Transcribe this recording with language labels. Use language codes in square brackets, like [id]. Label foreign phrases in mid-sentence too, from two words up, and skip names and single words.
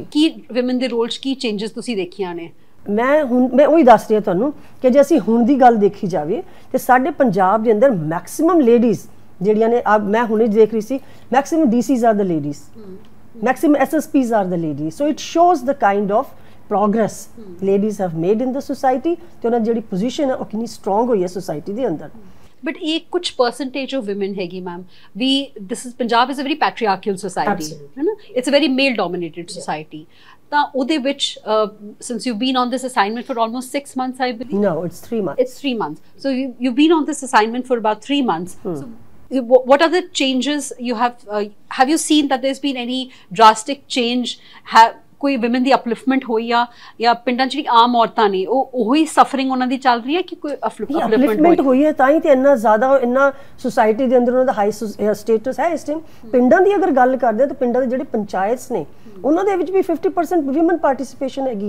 [pa] ਕੀ ਵਿਮਨ ਦੇ ਰੋਲ 'ਚ ਕੀ ਚੇਂਜਸ ਤੁਸੀਂ ਦੇਖੀਆਂ ਨੇ? ਮੈਂ ਉਹੀ ਦੱਸ ਰਹੀ ਹਾਂ ਤੁਹਾਨੂੰ ਕਿ ਜੇ ਅਸੀਂ ਹੁਣ ਦੀ ਗੱਲ ਦੇਖੀ ਜਾਵੇ ਤੇ ਸਾਡੇ ਪੰਜਾਬ ਦੇ ਅੰਦਰ [en] maximum ladies [pa] ਜਿਹੜੀਆਂ ਨੇ, ਮੈਂ ਹੁਣੇ ਦੇਖ ਰਹੀ ਸੀ, [en] maximum DCs are the ladies, maximum SSPs are the ladies. so it shows the kind of progress ladies have made in the society [pa] ਤੇ ਉਹਨਾਂ ਦੀ ਜਿਹੜੀ ਪੋਜੀਸ਼ਨ ਹੈ ਉਹ ਕਿੰਨੀ ਸਟਰੋਂਗ ਹੋਈ ਹੈ ਸੋਸਾਇਟੀ ਦੇ ਅੰਦਰ। [en] But [hi] एक कुछ [en] percentage of women हैगी मैम, Punjab is a very patriarchal society, [pa] ਹੈ ਨਾ? [en] It's a very male dominated society. [pa] ਤਾਂ ਉਹਦੇ ਵਿੱਚ [en] since you've been on this assignment for almost 6 months, I believe. No, it's 3 months. It's 3 months. So you've been on this assignment for about 3 months. So what are the changes you have you seen that there's been any drastic change? [pa] ਕੋਈ ਵਿਮਨ ਦੀ ਅਪਲਿਫਟਮੈਂਟ ਹੋਈ ਜਾਂ ਪਿੰਡਾਂ 'ਚ ਜਿਹੜੀ ਆਮ ਔਰਤਾਂ ਨੇ ਉਹੀ ਸਫਰਿੰਗ ਉਹਨਾਂ ਦੀ ਚੱਲ ਰਹੀ ਹੈ ਕਿ ਕੋਈ ਅਪਲਿਫਟਮੈਂਟ ਹੋਈ ਹੈ? ਤਾਂ ਹੀ ਤੇ ਇੰਨਾ ਜ਼ਿਆਦਾ ਇੰਨਾ ਸੋਸਾਇਟੀ ਦੇ ਅੰਦਰ ਉਹਨਾਂ ਦਾ [en] high status [pa] ਹੈ ਇਸ ਟਾਈਮ। ਪਿੰਡਾਂ ਦੀ ਅਗਰ ਗੱਲ ਕਰਦੇ ਤਾਂ ਪਿੰਡਾਂ ਦੇ ਜਿਹੜੇ ਪੰਚਾਇਤਸ ਨੇ ਉਹਨਾਂ ਦੇ ਵਿੱਚ ਵੀ 50% [en] women participation [pa] ਹੈਗੀ ਹੈ।